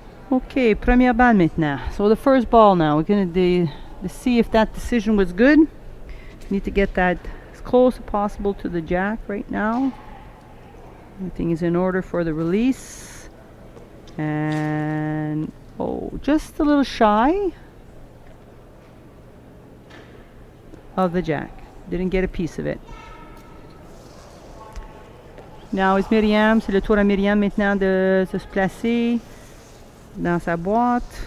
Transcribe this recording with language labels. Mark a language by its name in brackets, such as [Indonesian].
[French] Okay, première balle maintenant. [English] So the first ball now. We're going to see if that decision was good. Need to get that as close as possible to the jack right now. Everything is in order for the release. And, oh, just a little shy of the jack. Didn't get a piece of it. Now it's Marianne. [French] C'est le tour à Marianne maintenant de se placer dans sa boîte.